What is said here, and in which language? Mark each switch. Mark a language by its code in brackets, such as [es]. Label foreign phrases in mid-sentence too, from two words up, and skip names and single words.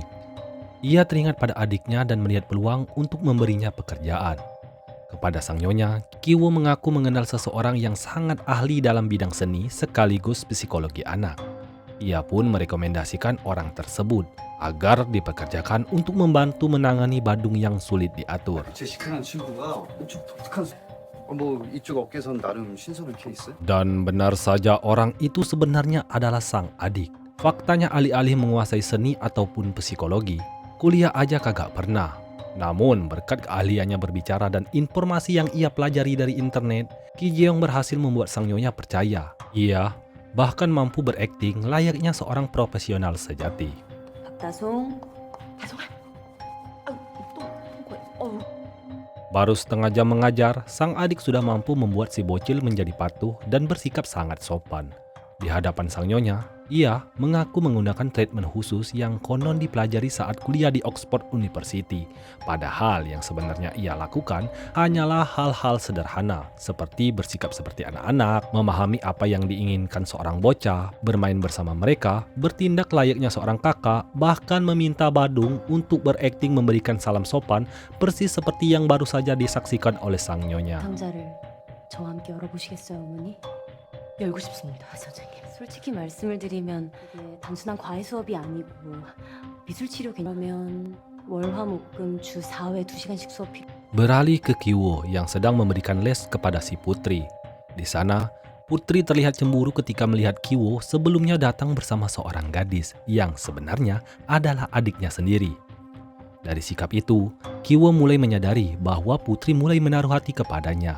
[id] Ia teringat pada adiknya dan melihat peluang untuk memberinya pekerjaan. Kepada sang nyonya, Kiwo mengaku mengenal seseorang yang sangat ahli dalam bidang seni sekaligus psikologi anak. Ia pun merekomendasikan orang tersebut agar dipekerjakan untuk membantu menangani Badung yang sulit diatur. [ko] 제 시크한 친구가 엄청 독특한 뭐 이쪽 업계에선 나름 신선한 케이스. [id] Dan benar saja orang itu sebenarnya adalah sang adik. Faktanya alih-alih menguasai seni ataupun psikologi, kuliah aja kagak pernah. Namun berkat keahliannya berbicara dan informasi yang ia pelajari dari internet, Ki Jeong berhasil membuat sang nyonya percaya. Ia bahkan mampu berakting layaknya seorang profesional sejati. [ko] 박다송. 다송아. 또 뭐야? [id] Baru setengah jam mengajar, sang adik sudah mampu membuat si bocil menjadi patuh dan bersikap sangat sopan. Di hadapan sang nyonya, ia mengaku menggunakan treatment khusus yang konon dipelajari saat kuliah di Oxford University. Padahal yang sebenarnya ia lakukan hanyalah hal-hal sederhana seperti bersikap seperti anak-anak, memahami apa yang diinginkan seorang bocah, bermain bersama mereka, bertindak layaknya seorang kakak, bahkan meminta Badung untuk berakting memberikan salam sopan persis seperti yang baru saja disaksikan oleh sang nyonya. [ko] 상자를 저와 함께 열어보시겠어요, 어머니? 열고 싶습니다, 선생님. 솔직히 말씀을 드리면 이게 단순한 과외 수업이 아니고 미술치료 개념이면 월화목금 주 4회 2시간씩 수업 필요. [id] Beralih ke Kiwo yang sedang memberikan les kepada si putri. Di sana, putri terlihat cemburu ketika melihat Kiwo sebelumnya datang bersama seorang gadis yang sebenarnya adalah adiknya sendiri. Dari sikap itu, Kiwo mulai menyadari bahwa putri mulai menaruh hati kepadanya.